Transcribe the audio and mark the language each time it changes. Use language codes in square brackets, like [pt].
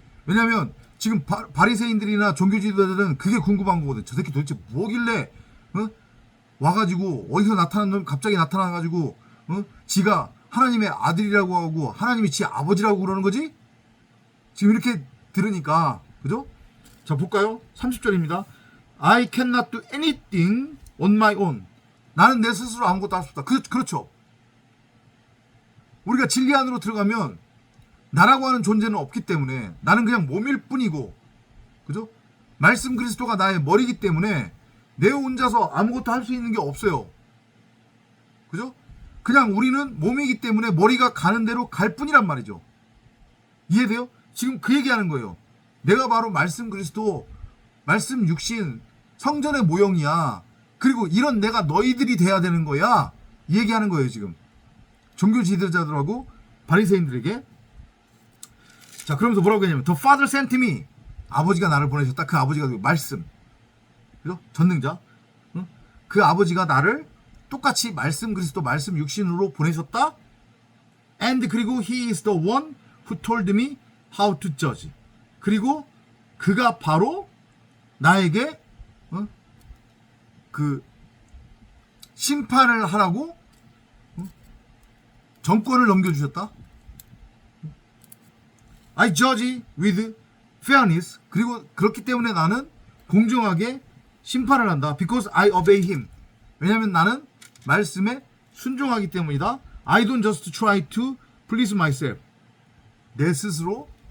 [ko] 왜냐면 지금 바리새인들이나 종교 지도자들은 그게 궁금한 거거든. 저 새끼 도대체 뭐길래 와가지고 어디서 나타난 놈 갑자기 나타나가지고 지가 하나님의 아들이라고 하고 하나님이 지 아버지라고 그러는 거지? 지금 이렇게 들으니까. 그죠? 자, 볼까요? 30절입니다. [en] I cannot do anything on my own. [ko] 나는 내 스스로 아무것도 할 수 없다. 그렇죠. 우리가 진리 안으로 들어가면 나라고 하는 존재는 없기 때문에 나는 그냥 몸일 뿐이고, 그죠? 말씀 그리스도가 나의 머리이기 때문에 내 혼자서 아무것도 할 수 있는 게 없어요. 그죠? 그냥 우리는 몸이기 때문에 머리가 가는 대로 갈 뿐이란 말이죠. 이해돼요? 지금 그 얘기하는 거예요. 내가 바로 말씀 그리스도, 말씀 육신, 성전의 모형이야. 그리고 이런 내가 너희들이 돼야 되는 거야. 이 얘기하는 거예요, 지금. 종교 지도자들하고 바리새인들에게. 자, 그러면서 뭐라고 했냐면 [en] The Father sent me. [ko] 아버지가 나를 보내셨다. 그 아버지가 말씀. 그죠? 전능자. 응? 그 아버지가 나를 똑같이 말씀 그리스도, 말씀 육신으로 보내셨다. [en] And [ko] 그리고 [en] He is the one who told me how to judge. [ko] 그리고 그가 바로 나에게 그 심판을 하라고 정권을 넘겨주셨다. [en] I judge with fairness. [ko] 그리고 그렇기 때문에 나는 공정하게 심판을 한다. [en] Because I obey him. [ko] 왜냐하면 나는 말씀에 순종하기 때문이다. [en] I don't just try to please myself. [ko] 내 스스로